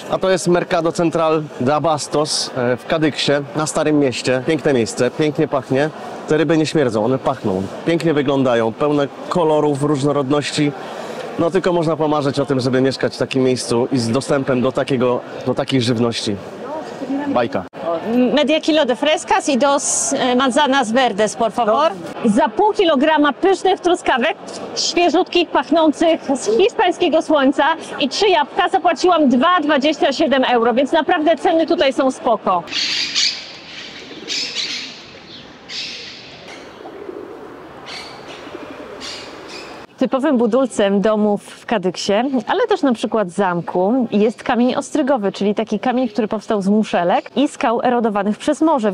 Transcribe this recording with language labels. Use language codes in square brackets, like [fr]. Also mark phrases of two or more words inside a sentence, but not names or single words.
[pl] A to jest Mercado Central de Abastos w Kadyksie, na Starym Mieście. Piękne miejsce, pięknie pachnie. Te ryby nie śmierdzą, one pachną, pięknie wyglądają, pełne kolorów, różnorodności. No tylko można pomarzyć o tym, żeby mieszkać w takim miejscu i z dostępem do takiej żywności. Bajka. [es] Media kilo de frescas y dos manzanas verdes, por favor. [pl] Za pół kilograma pysznych truskawek, świeżutkich, pachnących z hiszpańskiego słońca i 3 jabłka zapłaciłam 2,27 euro, więc naprawdę ceny tutaj są spoko. Typowym budulcem domów w Kadyksie, ale też na przykład zamku, jest kamień ostrygowy, czyli taki kamień, który powstał z muszelek i skał erodowanych przez morze.